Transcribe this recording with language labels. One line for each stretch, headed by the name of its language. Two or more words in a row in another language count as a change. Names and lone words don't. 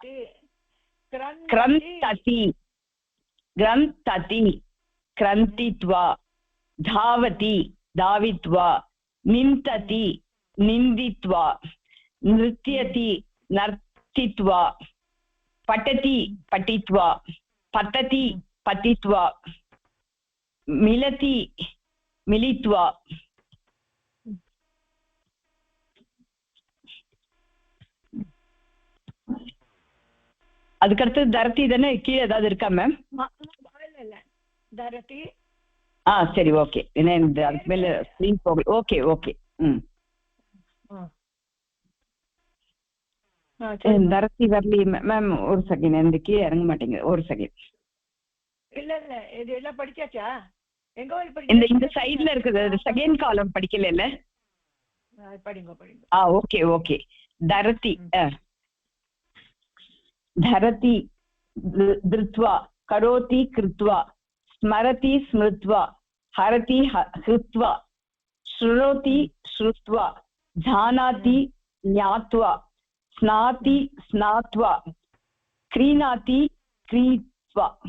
Sanskrit: क्रन्तति ग्रन्थति क्रन्थित्वा धावति धावित्वा निन्तति निन्दित्वा नृत्यति नर्तित्वा पठति पठित्वा पतति पतित्वा मिलति मिलित्वा
Tamil: அதுக்கடுத்து தரதி தானே கீழே ஏதாவது இருக்கா மேம் தரதி சரி ஓகே ஏன்னா அதுக்கு மேல ஸ்க்ரீன் போகல ஓகே ஓகே தரதி வரலையே மேம் ஒரு செகண்ட் இந்த கீழே இறங்க மாட்டேங்குது ஒரு செகண்ட் இல்ல இல்ல இது எல்லாம் படிச்சாச்சா எங்க இந்த இந்த சைடுல இருக்குது செகண்ட் காலம் படிக்கல இல்ல படிங்க படிங்க ஓகே ஓகே
Sanskrit: தரதி धरति धृत्वा करोति कृत्वा स्मरति स्मृत्वा हरति हृत्वा श्रुणोति श्रुत्वा जानाति ज्ञात्वा स्नाति स्नात्वा क्रीणाति क्रीत्वा